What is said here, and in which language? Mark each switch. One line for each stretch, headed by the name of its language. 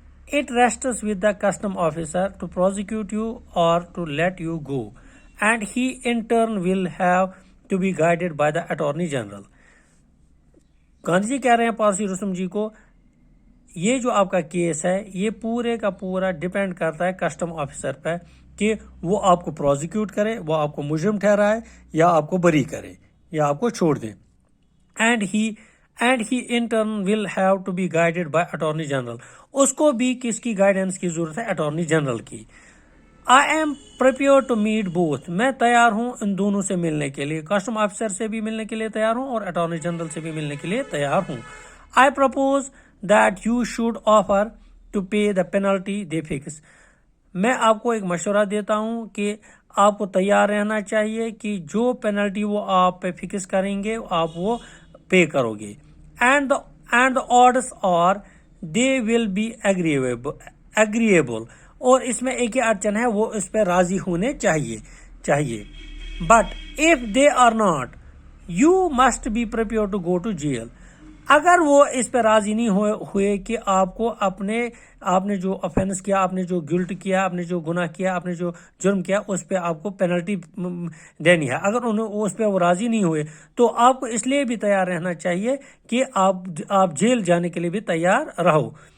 English: It rests with the custom officer to prosecute you or to let you go, and he in turn will have to be guided by the Attorney General.
Urdu: Gandhi جی کہہ رہے ہیں پارسی رستم جی کو یہ جو آپ کا case ہے یہ پورے کا پورا ڈیپینڈ کرتا ہے کسٹم آفیسر پہ کہ وہ آپ کو پروزیکیوٹ کرے, وہ آپ کو مجرم ٹھہرائے یا آپ کو بری کرے یا آپ کو چھوڑ دے.
English: And he in turn will have to be guided by attorney general.
Urdu: اس کو بھی کس کی گائیڈنس کی ضرورت ہے؟ اٹارنی جنرل کی.
English: I am prepared to meet both.
Urdu: میں تیار ہوں ان دونوں سے ملنے کے لیے, کسٹم آفیسر سے بھی ملنے کے لیے تیار ہوں اور اٹارنی جنرل سے بھی ملنے کے لیے تیار ہوں.
English: I propose that you should offer to pay the penalty the fix.
Urdu: میں آپ کو ایک مشورہ دیتا ہوں کہ آپ کو تیار رہنا چاہیے کہ جو پینلٹی وہ آپ پہ فکس کریں گے آپ وہ پے کرو گے.
English: And the orders are they will be agreeable.
Urdu: اور اس میں ایک ہی اڑچن ہے, وہ اس پہ راضی ہونے چاہیے.
English: But if they are not, you must be prepared to go to jail.
Urdu: اگر وہ اس پہ راضی نہیں ہوئے کہ آپ نے جو افینس کیا, آپ نے جو گلٹ کیا, آپ نے جو گناہ کیا, آپ نے جو جرم کیا, اس پہ آپ کو پینلٹی دینی ہے, اگر اس پہ وہ راضی نہیں ہوئے تو آپ کو اس لیے بھی تیار رہنا چاہیے کہ آپ جیل جانے کے لیے بھی تیار رہو.